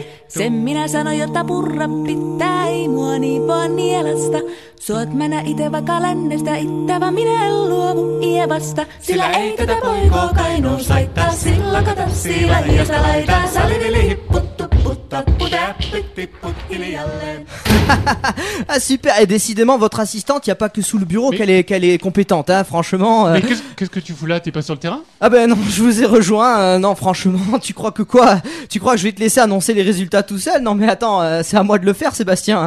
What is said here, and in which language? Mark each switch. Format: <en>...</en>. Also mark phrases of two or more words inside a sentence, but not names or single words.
<fi>Sen minä sanoin, jota purra pitää, ei mua niin vaan nielasta. Suot mänä ite vaikka lännestä ittävä, minä en luovu Ievasta. Sillä ei tätä poikoo kainuus haittaa, silloin katassi lajiasta laitaa. Salivili hipput, tupput, tapput, äppyt, tipput hiljalleen.</fi> <fr>Ah super, et décidément votre assistante, y a pas que sous le bureau qu'elle est compétente, hein, franchement. Mais qu'est-ce que tu fous là? T'es pas sur le terrain? Ah ben non, je vous ai rejoint, non franchement, tu crois que quoi? Tu crois que je vais te laisser annoncer les résultats tout seul? Non mais attends, c'est à moi de le faire Sébastien.</fr>